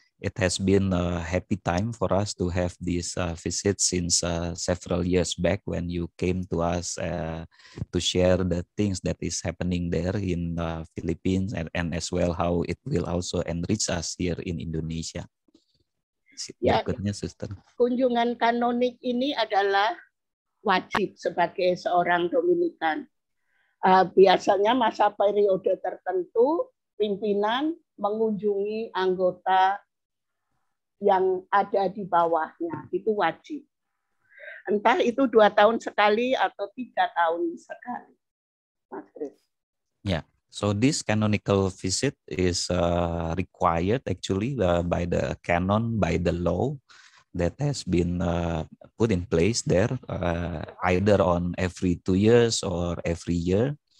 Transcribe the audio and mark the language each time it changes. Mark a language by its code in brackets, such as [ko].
[en] It has been a happy time for us to have this visit since several years back when you came to us to share the things that is happening there in Philippines and as well how it will also enrich us here in Indonesia. [id] Ya, Berikutnya, Suster. kunjungan kanonik ini adalah wajib sebagai seorang Dominikan. Biasanya masa periode tertentu pimpinan mengunjungi anggota yang ada di bawahnya, itu wajib. Entah itu 2 tahun sekali atau 3 tahun sekali. Mas Chris. [en] Yeah, so this canonical visit is required actually by the canon, by the law that has been put in place there, either on every 2 years or every year.